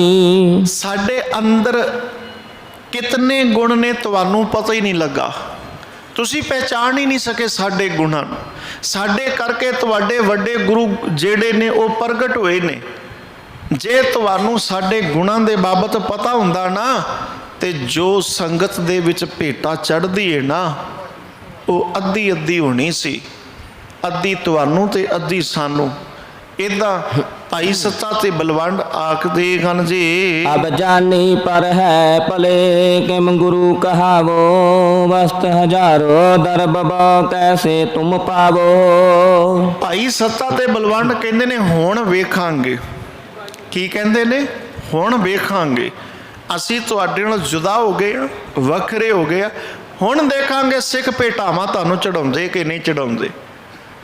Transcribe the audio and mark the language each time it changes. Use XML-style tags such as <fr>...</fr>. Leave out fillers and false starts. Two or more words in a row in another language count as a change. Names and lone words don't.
<pa>ਸਾਡੇ ਅੰਦਰ ਕਿਤਨੇ ਗੁਣ ਨੇ ਤੁਹਾਨੂੰ ਪਤਾ ਹੀ ਨਹੀਂ ਲੱਗਾ, ਤੁਸੀਂ ਪਹਿਚਾਣ ਹੀ ਨਹੀਂ ਸਕੇ ਸਾਡੇ ਗੁਣਾਂ ਨੂੰ। ਸਾਡੇ ਕਰਕੇ ਤੁਹਾਡੇ ਵੱਡੇ ਗੁਰੂ ਜਿਹੜੇ ਨੇ ਉਹ ਪ੍ਰਗਟ ਹੋਏ ਨੇ। ਜੇ ਤੁਹਾਨੂੰ ਸਾਡੇ ਗੁਣਾਂ ਦੇ ਬਾਬਤ ਪਤਾ ਹੁੰਦਾ ਨਾ ਤੇ ਜੋ ਸੰਗਤ ਦੇ ਵਿੱਚ ਭੇਟਾ ਚੜ੍ਹਦੀ ਹੈ ਨਾ ਉਹ ਅੱਧੀ ਅੱਧੀ ਹੋਣੀ ਸੀ, ਅੱਧੀ ਤੁਹਾਨੂੰ ਤੇ ਅੱਧੀ ਸਾਨੂੰ। ਇਦਾਂ ਭਾਈ ਸੱਤਾ ਤੇ ਬਲਵੰਡ ਆਖਦੇ ਹਨ ਜੀ।</pa> <bra>अब जानी पर है भले किम गुरु कहावो, वस्त हजारो दरबबो कैसे तुम पावो।</bra> <pa>ਭਾਈ ਸੱਤਾ ਤੇ ਬਲਵੰਡ ਕਹਿੰਦੇ ਨੇ ਹੁਣ ਵੇਖਾਂਗੇ। ਕੀ ਕਹਿੰਦੇ ਨੇ? ਹੁਣ ਵੇਖਾਂਗੇ। ਅਸੀਂ ਤੁਹਾਡੇ ਨਾਲ ਜੁਦਾ ਹੋ ਗਏ ਆ, ਵੱਖਰੇ ਹੋ ਗਏ ਆ। ਹੁਣ ਦੇਖਾਂਗੇ ਸਿੱਖ ਭੇਟਾਵਾਂ ਤੁਹਾਨੂੰ ਚੜਾਉਂਦੇ ਕਿ ਨਹੀਂ ਚੜਾਉਂਦੇ।</pa>